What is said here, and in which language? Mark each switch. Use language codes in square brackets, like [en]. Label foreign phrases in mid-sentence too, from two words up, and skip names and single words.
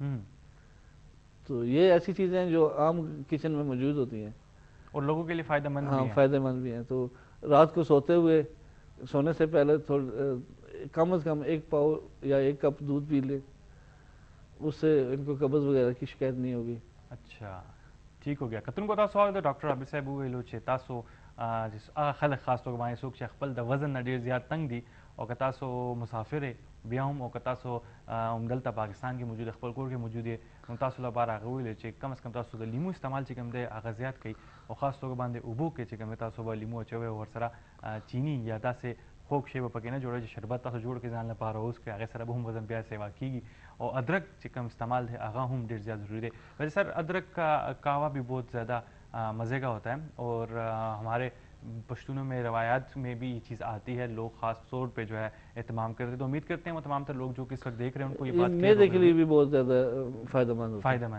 [ur] تو یہ ایسی چیزیں ہیں جو عام کچن میں موجود ہوتی ہیں اور لوگوں کے لیے فائدہ مند بھی ہیں. ہاں فائدہ مند بھی ہیں. تو رات کو سوتے ہوئے سونے سے پہلے کم از کم 1 پاؤ یا 1 کپ دودھ پی لیں، اس سے ان کو قبض وغیرہ کی شکایت نہیں ہوگی. اچھا ٹھیک ہو گیا. [ps] کتن کو تاسو اورید ډاکټر عابد صاحب وویلو چې تاسو هغه خلک خاص توګه باندې څوک چې خپل د وزن نه ډېر زیات تنګ دي او که تاسو مسافر بیا هم او که تاسو همدلته پاکستان کې موجود خپل کور کې موجود یې نو تاسو لپاره هغه ویلو چې [ur] کم از کم [ps] تاسو د لیمو استعمال چې کوم دی هغه زیات کړئ او خاص توګه باندې اوبو کې چې کوم تاسو به لیمو اچوئ او ورسره چینی یا داسې خوږ شی به پکې نه جوړوئ چې شربت تاسو جوړ کړئ ځان لپاره اوس کړئ، هغې سره به هم وزن بیا سیوا کیږي. [ur] اور ادرک [ps] چې کوم استعمال ہے هغه هم ډېر زیات ضروری دی. [ur] ویسے سر ادرک کا قہوہ بھی بہت زیادہ مزے کا ہوتا ہے اور ہمارے پشتونوں میں روایات میں بھی یہ چیز آتی ہے، لوگ خاص طور پہ جو ہے اہتمام کرتے ہیں. تو امید کرتے ہیں وہ تمام تر لوگ جو کہ اس وقت دیکھ رہے ہیں ان کو یہ بات میرے کے لیے بھی بہت زیادہ فائدہ مند